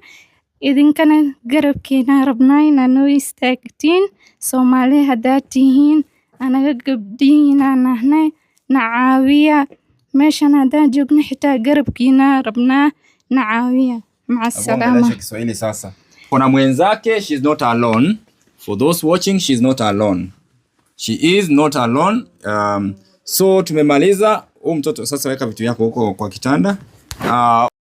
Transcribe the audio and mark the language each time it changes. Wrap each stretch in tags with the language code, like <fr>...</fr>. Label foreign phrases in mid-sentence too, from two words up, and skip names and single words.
<so>Idinkana garabkeena rabnaa inaad noo istaagtiin. Soomaali haddaad tihiin, anaga gabdhihiina nahnay, na caawiya. meeshan haddaan joogno xitaa garabkiina rabnaa, na caawiya.</so> <ar>Maca salaama.</ar> <sw>Kiswahili sasa. Kuna mwenzake,</sw> <en>she's not alone. For those watching, she's not alone. She is not alone. So tumemaliza.</en> <sw>Mtoto sasa weka vitu yako huko kwa kitanda.</sw>